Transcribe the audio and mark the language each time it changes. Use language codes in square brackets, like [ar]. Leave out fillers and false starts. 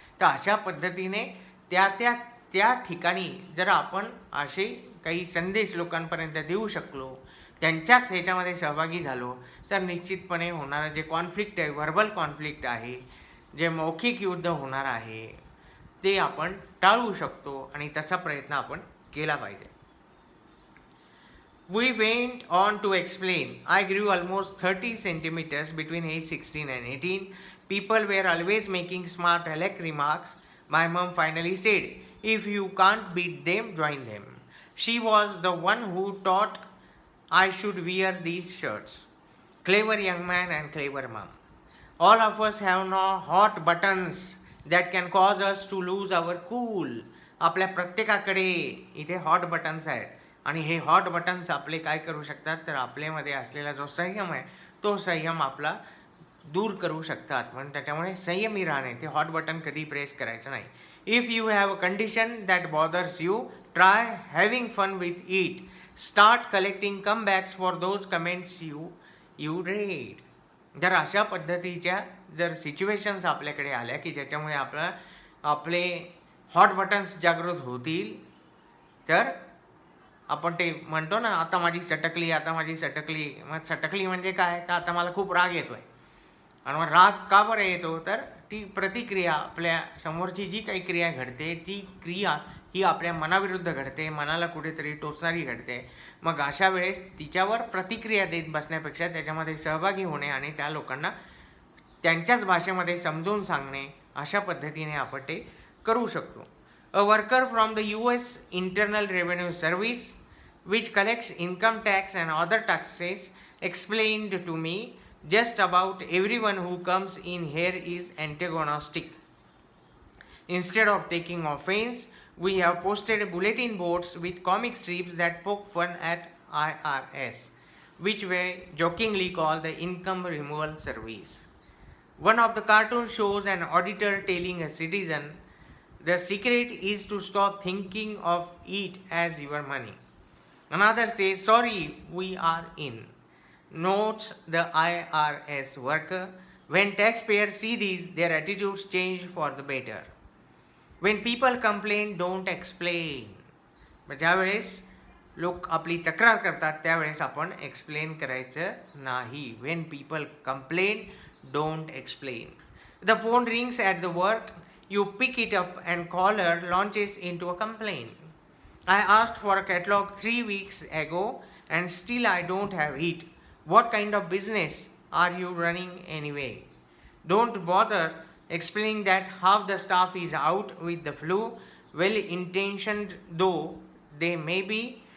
[mr] तर अशा पद्धतीने त्या ठिकाणी जर आपण असे काही संदेश लोकांपर्यंत देऊ शकलो, त्यांच्याच ह्याच्यामध्ये सहभागी झालो तर निश्चितपणे होणारं जे कॉन्फ्लिक्ट आहे, व्हर्बल कॉन्फ्लिक्ट आहे, जे मौखिक युद्ध होणार आहे ते आपण टाळू शकतो. आणि तसा प्रयत्न आपण केला पाहिजे. [en] We went on to explain. I grew almost 30 centimeters between age 16 and 18. People were always making smart aleck remarks. My mom finally said, if you can't beat them, join them. She was the one who taught I should wear these shirts. Clever young man and clever mom. All of us have now hot buttons that can cause us to lose our cool. [mr] आपल्या प्रत्येकाकडे इथे hot buttons आहेत. आणि हे hot buttons आपले काय करू शकतात तर आपल्यामध्ये असलेला जो संयम आहे तो संयम आपला दूर करू शकतात. म्हणून त्याच्यामुळे संयमी राहणे, ते हॉट बटन कधी प्रेस करायचं नाही. [en] If you have a condition that bothers you, try having fun with it. Start collecting comebacks for those comments you read. [mr] जर अशा पद्धतीच्या जर सिच्युएशन्स आपल्याकडे आल्या की ज्याच्यामुळे आपले हॉट बटन्स जागृत होतील तर आपण ते म्हणतो ना, आता माझी सटकली. मग सटकली म्हणजे काय तर आता मला खूप राग येतोय. आणि मग राग का बरं येतो तर ती प्रतिक्रिया, आपल्या समोरची जी काही क्रिया घडते ती क्रिया ही आपल्या मनाविरुद्ध घडते, मनाला कुठेतरी टोचणारी घडते. मग अशा वेळेस तिच्यावर प्रतिक्रिया देत बसण्यापेक्षा त्याच्यामध्ये सहभागी होणे आणि त्या लोकांना त्यांच्याच भाषेमध्ये समजून सांगणे अशा पद्धतीने आपण ते करू शकतो. [en] A worker from the US internal revenue service which collects income tax and other taxes explained to me just about everyone who comes in here is antagonistic. Instead of taking offense, we have posted bulletin boards with comic strips that poke fun at IRS, which we jokingly call the income removal service. One of the cartoons shows an auditor telling a citizen, the secret is to stop thinking of it as your money. Another says, sorry, we are in. Notes the IRS worker. When taxpayers see these, their attitudes change for the better. When people complain, don't explain. [mr] ज्यावेळेस लोक आपली तक्रार करतात त्यावेळेस आपण explain करायचं नाही. [en] When people complain, don't explain. The phone rings at the work, you pick it up and caller launches into a complaint. I asked for a catalog 3 weeks ago and still I don't have it. What kind of business are you running anyway? Don't bother explaining that half the staff is out with the flu, well intentioned though they may be.